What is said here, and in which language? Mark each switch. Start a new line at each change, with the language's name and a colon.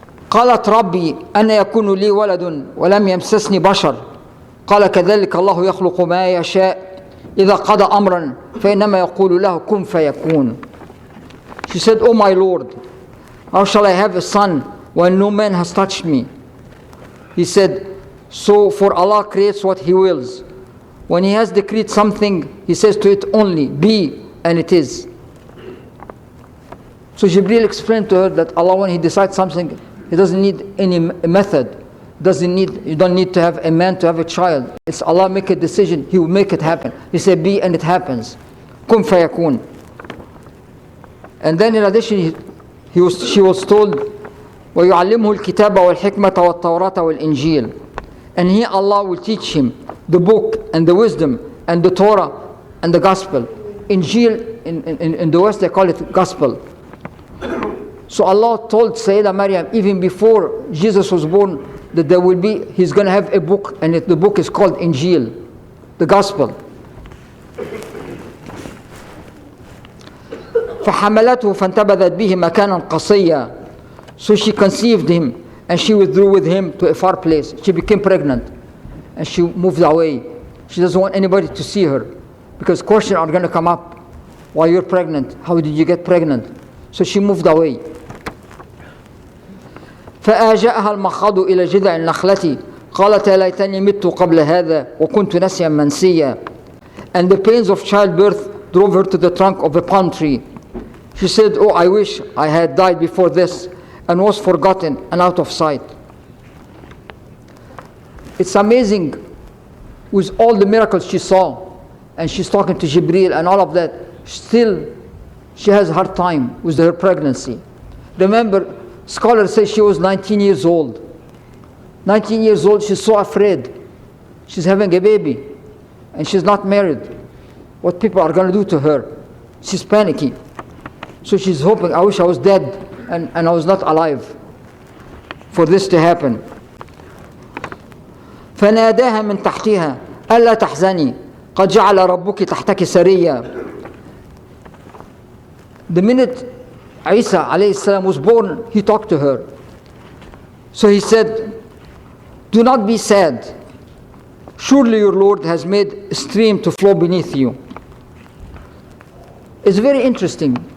Arabic: قالت ربي أن يكون لي ولد ولم يمسسني بشر قال كذلك الله يخلق ما يشاء إذا قضى أمرا فإنما يقول له كن فيكون.
English: She said, O my Lord, how shall I have a son when no man has touched me? He said, so for Allah creates what He wills. When He has decreed something, He says to it only, be, and it is. So Jibreel explained to her that Allah, when He decides something, He doesn't need any method. You don't need to have a man to have a child. It's Allah make a decision, He will make it happen. He said be, and it happens.
Arabic: Kun fayakun.
English: And then in addition, she was told,
Arabic: وَيُعَلِّمُهُ الْكِتَابَ وَالْحِكْمَةَ وَالتَّوْرَاةَ وَالْإِنْجِيلَ.
English: And here Allah will teach him the book and the wisdom and the Torah and the gospel. Injil, in the West they call it gospel. So Allah told Sayyidah Maryam even before Jesus was born that He's going to have a book, and the book is called Injil, the gospel.
Arabic: فحملته فانتبذت به مكانا قصيا.
English: So she conceived him and she withdrew with him to a far place. She became pregnant and she moved away. She doesn't want anybody to see her because questions are going to come up. Why you're pregnant? How did you get pregnant? So she moved away.
Arabic: فآجأها المخاض إلى جذع النخلة قالت يا ليتني مت قبل هذا وكنت نسيا منسيا.
English: and the pains of childbirth drove her to the trunk of a palm tree. She said, "Oh, I wish I had died before this," and was forgotten and out of sight. It's amazing, with all the miracles she saw, and she's talking to Jibreel and all of that, still she has a hard time with her pregnancy. Remember, scholars say she was 19 years old. 19 years old, she's so afraid. She's having a baby, and she's not married. What people are going to do to her. She's panicking. So she's hoping, I wish I was dead and I was not alive for this to happen.
Arabic: فناداها من تحتها ألا تحزني قد جعل ربك تحتك سريا.
English: The minute Isa alayhi salam was born, he talked to her. So he said, "Do not be sad. Surely your Lord has made a stream to flow beneath you." It's very interesting.